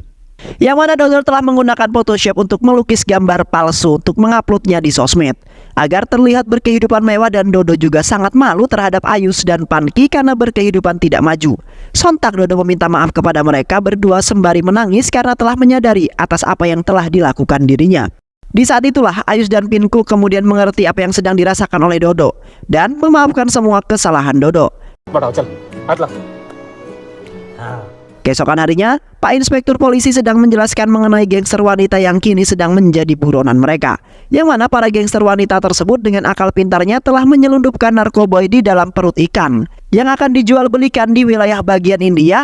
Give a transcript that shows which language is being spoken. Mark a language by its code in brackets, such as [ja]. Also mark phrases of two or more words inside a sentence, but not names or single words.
[id] Yang mana Dodo telah menggunakan Photoshop untuk melukis gambar palsu untuk menguploadnya di sosmed agar terlihat berkehidupan mewah, dan Dodo juga sangat malu terhadap Ayus dan Panki karena berkehidupan tidak maju. Sontak Dodo meminta maaf kepada mereka berdua sembari menangis karena telah menyadari atas apa yang telah dilakukan dirinya. Di saat itulah Ayus dan Pinku kemudian mengerti apa yang sedang dirasakan oleh Dodo dan memaafkan semua kesalahan Dodo. [hi] बढ़ाओ चल हाथ ला [id] Keesokan harinya, Pak Inspektur Polisi sedang menjelaskan mengenai gangster wanita yang kini sedang menjadi buronan mereka, yang mana para gangster wanita tersebut dengan akal pintarnya telah menyelundupkan narkoboy di dalam perut ikan yang akan dijual belikan di wilayah bagian India.